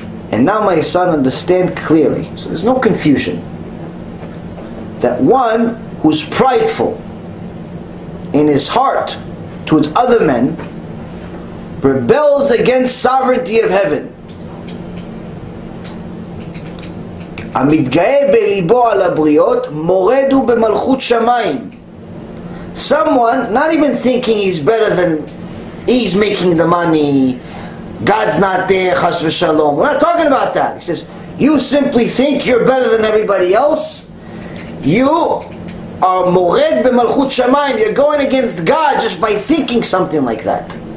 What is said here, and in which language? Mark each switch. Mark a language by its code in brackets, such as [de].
[en] And now my son, understand clearly. So there's no confusion. That one who's prideful in his heart towards other men rebels against sovereignty of heaven. [he] המתגאה בליבו על הבריות מורד הוא במלכות שמיים. [en] Someone not even thinking he's better than, he's making the money, God's not there, chas v'shalom. We're not talking about that. He says, you simply think you're better than everybody else. You are mored b'malchut shamayim. You're going against God just by thinking something like that.